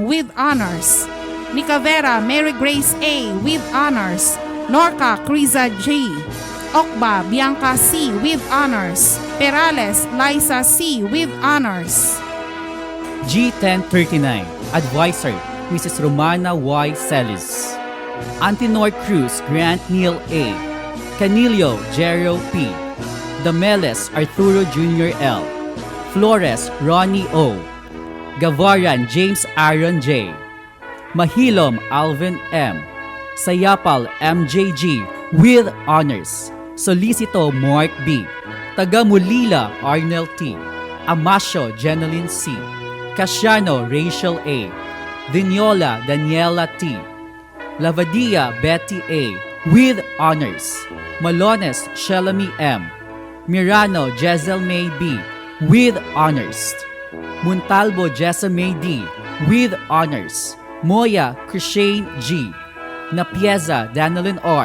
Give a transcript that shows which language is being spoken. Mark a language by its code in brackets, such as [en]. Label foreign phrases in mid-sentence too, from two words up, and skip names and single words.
[en] with honors. Nicavera Mary Grace A. with honors. Norca Criza G. Okba Bianca C. with honors. Perales Liza C. with honors. G1039, Advisor Mrs. Romana Y. Celis. Antinor Cruz Grant Neil A. Canilio Jero P. Dameles Arturo Jr. L. Flores Ronnie O. Gavaran James Aaron J. Mahilom Alvin M. Sayapal MJG with honors. Solicito Mark B. Tagamulila Arnel T. Amasio Jeneline C. Casiano Rachel A. Vignola Daniela T. Lavadia Betty A. with honors. Malones Shelami M. Mirano Jezel May B. with honors. Montalvo Jessa May D. with honors. Moya Krishane G. Napieza Danilin R.